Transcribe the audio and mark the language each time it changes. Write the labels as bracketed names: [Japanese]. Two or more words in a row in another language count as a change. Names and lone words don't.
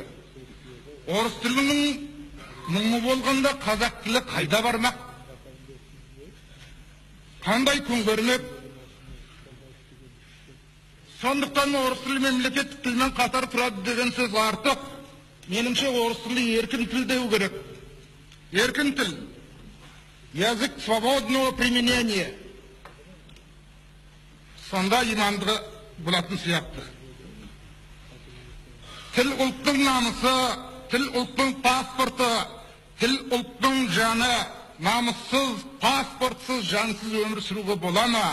[Kazakh] Орыс тілінің мұңы болғанда қазақ тілі қайда бармақ? Қандай күн көрмек? Сондықтан орыс тілі мемлекеттік тілмен қатар тұрады деген сөз артық. Меніңше орыс тілі еркін тіл деу керек. Еркін тіл. [Russian] Язык свободного применения. [Kazakh] Сонда иманды болатын сияқты. Тіл ұлттың намысы, тіл ұлттың паспорты, тіл ұлттың жаны, намыссыз, паспортсыз, жансыз өмір сүруге бола ма?